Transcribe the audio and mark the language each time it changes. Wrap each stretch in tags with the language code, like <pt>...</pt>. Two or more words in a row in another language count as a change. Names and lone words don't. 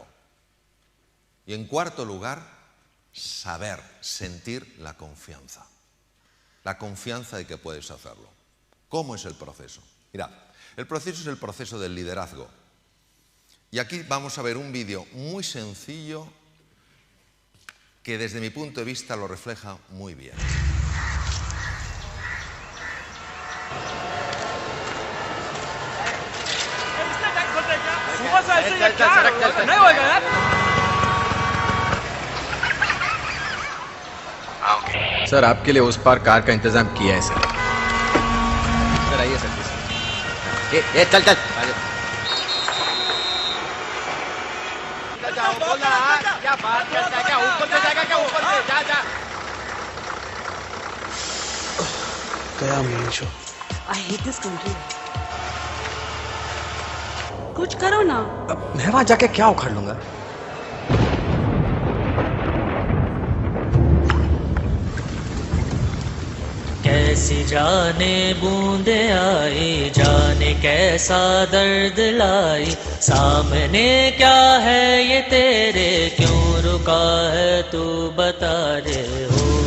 <es>Y en cuarto lugar, saber, sentir la confianza. La confianza de que puedes hacerlo. ¿Cómo es el proceso? Mirad, el proceso es el proceso del liderazgo. Y aquí vamos a ver un vídeo muy sencillo que desde mi punto de vista lo refleja muy bien.</es> <hi>सर आपके लिए उस पार कार का इंतजाम किया है सर आइए सर ये चल जाओ बोला क्या बात करता है क्या ऊपर से जाएगा क्या ऊपर से जा गया मीशो</hi> <en>I hate this country.</en> <hi>कुछ करो ना। अब मैं वहां जाके क्या उखाड़ लूंगा? कैसी जाने बूंदे आई, जाने कैसा दर्द लाई, सामने क्या है ये तेरे, क्यों रुका है तू बता रे हो।</hi>